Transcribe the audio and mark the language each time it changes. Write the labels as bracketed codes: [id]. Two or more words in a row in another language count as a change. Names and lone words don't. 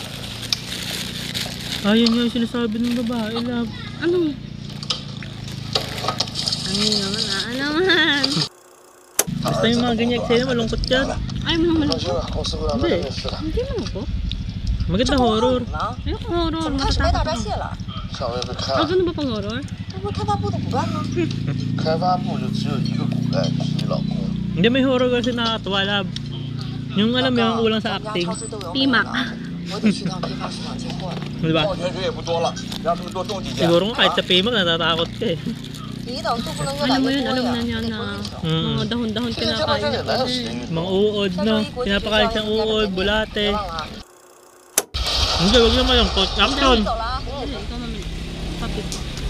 [tl] Ayun yung sinasabi ng babae, love. Ano? Ano naman ano naman? Basta yung mga ganyan sa'yo, malungkot yan. Ayaw mo naman ako? Hindi. Hindi mo ako? Maganda horror. Ayoko horror, [zh] 开始卖大 [tl] matatakot [zh] 闸 [tl] ako. [zh] 蟹了，上回被开 [tl] Ah, [zh] 了， [tl] ganun ba pang horror? [zh] 那不是开发部的骨干吗？开发部就只有一个骨干，是你老公。 [tl] Hindi, may horror kasi nakakatawa, love. Yung alam mo yung kulang sa [zh] 咱们家 [tl] acting. [zh] 超市都有 [tl] Pimak. [zh] 我得去趟批发市场进货了。 [tl] Diba? [zh] 报田人也不多了，让他们多种几件。 [tl] Siguro nga kahit sa PMAC natatakot ka eh. [zh] 你等都不能越 [tl] Alam [zh] 来 [tl] mo [zh] 越 [tl] yun, [zh] 多 [tl] alam [zh] 呀， [tl] na niya [zh] 得 [tl] na [zh] 多运筹。 [tl] mga dahon-dahon [zh] 现在这帮 [tl] kinakain [zh] 真的 [tl] na [zh] 哪有 [tl] kasi. [zh] 时间运动？ [tl] Mga uod, [zh] 再 [tl] no? [zh] 周一国际 [tl] Pinapakain [zh] 教 [tl] siyang [zh] 育 [tl] uod, [zh] 别 [tl] bulate. [zh] 忘了啊。 [tl] Hindi, huwag naman yung action. [zh] 走了啊。 [tl] Hindi, ikaw mamili. Papit ko.